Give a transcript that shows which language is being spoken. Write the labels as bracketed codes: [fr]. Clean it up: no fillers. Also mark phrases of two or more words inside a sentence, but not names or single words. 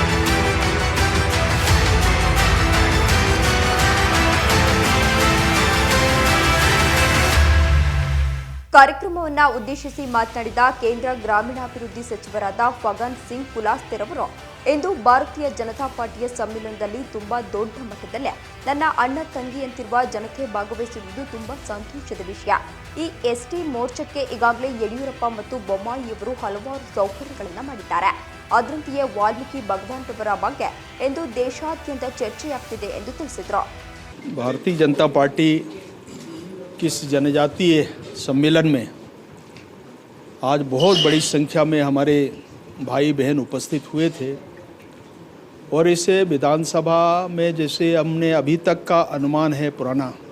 [kn] ಕಾರ್ಯಕ್ರಮವನ್ನು ಉದ್ದೇಶಿಸಿ ಮಾತನಾಡಿದ ಕೇಂದ್ರ ಗ್ರಾಮೀಣಾಭಿವೃದ್ಧಿ ಸಚಿವರಾದ ಫಗನ್ ಸಿಂಗ್ ಕುಲಾಸ್ತೆರ್ ಅವರು, ಇಂದು ಭಾರತೀಯ ಜನತಾ ಪಾರ್ಟಿಯ ಸಮ್ಮೇಳನದಲ್ಲಿ ತುಂಬಾ ದೊಡ್ಡ ಮಟ್ಟದಲ್ಲಿ ನನ್ನ ಅಣ್ಣ ತಂಗಿಯಂತಿರುವ ಜನತೆ ಭಾಗವಹಿಸುವುದು ತುಂಬಾ ಸಂತೋಷದ ವಿಷಯ. ಈ ಎಸ್ಟಿ ಮೋರ್ಚಾಕ್ಕೆ ಈಗಾಗಲೇ ಯಡಿಯೂರಪ್ಪ ಮತ್ತು ಬೊಮ್ಮಾಯಿಯವರು ಹಲವಾರು ಸೌಕರ್ಯಗಳನ್ನು ಮಾಡಿದ್ದಾರೆ. ಅದರಂತೆಯೇ ವಾಲ್ಮೀಕಿ ಭಗವಾನ್ ರವರ ಬಗ್ಗೆ ಇಂದು ದೇಶಾದ್ಯಂತ ಚರ್ಚೆಯಾಗ್ತಿದೆ ಎಂದು ತಿಳಿಸಿದರು. [hi] भारतीय जनता पार्टी किस जनजातीय सम्मेलन में आज बहुत बड़ी संख्या में हमारे भाई बहन उपस्थित हुए थे और इसे विधानसभा में जैसे हमने अभी तक का अनुमान है पुराना,